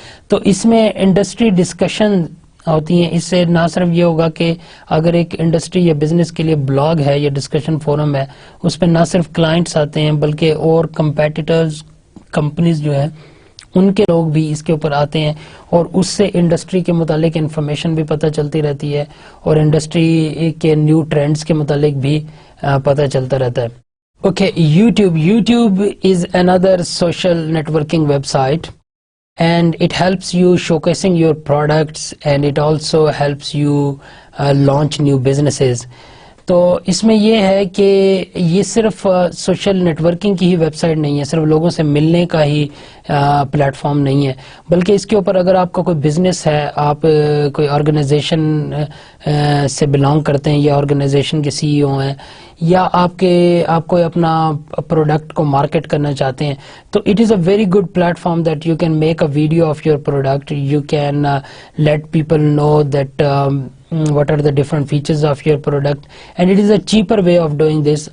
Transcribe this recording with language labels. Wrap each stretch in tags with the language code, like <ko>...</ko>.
<ur>تو اس میں industry discussion ہوتی ہیں. اس سے نہ صرف یہ ہوگا کہ اگر ایک انڈسٹری یا بزنس کے لیے بلاگ ہے یا ڈسکشن فورم ہے اس پہ نہ صرف کلائنٹس آتے ہیں بلکہ اور کمپیٹیٹرز کمپنیز جو ہیں ان کے لوگ بھی اس کے اوپر آتے ہیں اور اس سے انڈسٹری کے متعلق انفارمیشن بھی پتہ چلتی رہتی ہے اور انڈسٹری کے نیو ٹرینڈز کے متعلق بھی پتہ چلتا رہتا ہے.</ur> <en>Okay, YouTube is another social networking website and it helps you showcasing your products and it also helps you launch new businesses.</en> <ur>تو اس میں یہ ہے کہ یہ صرف سوشل نیٹورکنگ کی ہی ویب سائٹ نہیں ہے, صرف لوگوں سے ملنے کا ہی پلیٹ فارم نہیں ہے, بلکہ اس کے اوپر اگر آپ کا کوئی بزنس ہے, آپ کوئی آرگنائزیشن سے بلانگ کرتے ہیں یا آرگنائزیشن کے سی ای او ہیں یا آپ کوئی اپنا پروڈکٹ کو مارکیٹ کرنا چاہتے ہیں, تو</ur> <en>It is a very good platform that you can make a video of your product. You can let people know that what are the different features of your product, and it is a cheaper way of doing this.</en>